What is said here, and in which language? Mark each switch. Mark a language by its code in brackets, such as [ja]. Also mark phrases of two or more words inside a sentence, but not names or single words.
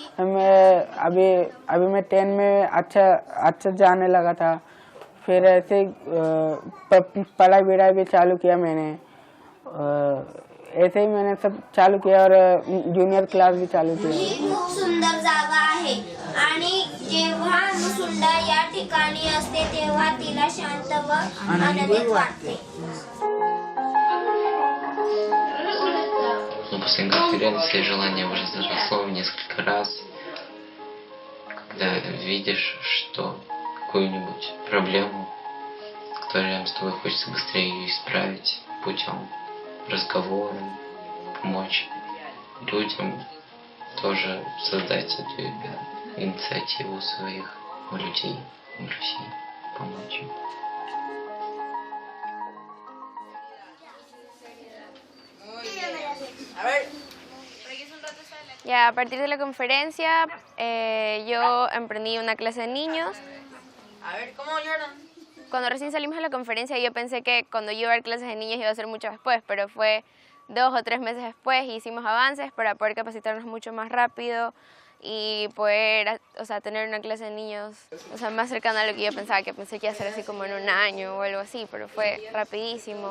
[hi] अभी मैं 10 में अच्छा जाने लगा था, फिर ऐसे पढ़ाई विढ़ाई भी चालू किया मैंने, ऐसे ही मैंने सब चालू किया और [en] junior class [hi] भी चालू किया. [mr] ही खूप सुंदर जागा आहे आणि जेव्हा अनुसुंडा या ठिकाणी असते तेव्हा तिला शांत व आनंदित वाटते. [ru] После конференции желание возросло в несколько раз, когда видишь, что какую-нибудь проблему, которую рядом с тобой хочется быстрее ее исправить путем разговора, помочь людям, тоже создать эту инициативу своих людей в России, помочь им. [es] Ya, a partir de la conferencia yo emprendí una clase de niños. Cuando recién salimos de la conferencia yo pensé que cuando yo iba a dar clases de niños iba a ser mucho después, pero fue 2 o 3 meses después y hicimos avances para poder capacitarnos mucho más rápido y poder, tener una clase de niños, más cercana a lo que yo pensaba, que pensé que iba a ser así como en 1 año o algo así, pero fue rapidísimo.